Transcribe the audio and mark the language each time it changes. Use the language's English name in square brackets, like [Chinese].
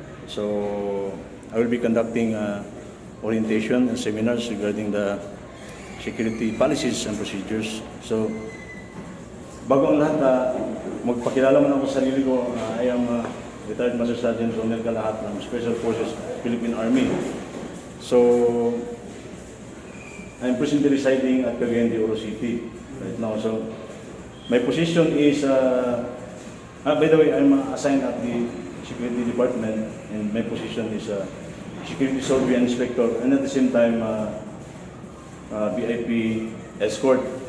[English] So I will be conducting orientation and seminars regarding the security policies and procedures. [Filipino] So bago ang lahat, magpakilala mo ako sa sarili ko. [English] I am retired Master Sergeant Ronel Calahat ng Special Forces Philippine Army. So I'm presently residing at Cagayan de Oro City right now. So my position is, by the way, I'm assigned at the Security Department, and my position is Security Survey Inspector, and at the same time VIP Escort.